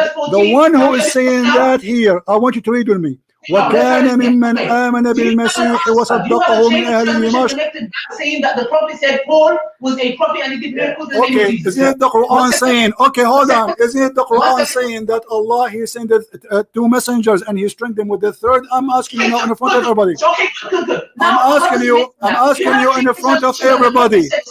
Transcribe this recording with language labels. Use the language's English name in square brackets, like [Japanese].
[English] The one who is saying that here, I want you to read with me. [Arabic] وكان ممن آمن بالمسيح وصدقه من أهل دمشق. [English] Saying that the Prophet said Paul was a prophet and he did miracles. Okay, isn't it the Quran saying? Okay, hold on. Isn't it the Quran saying that Allah he sent two messengers and he strengthened them with the third? I'm asking you now in front of everybody. I'm asking you in the front of everybody.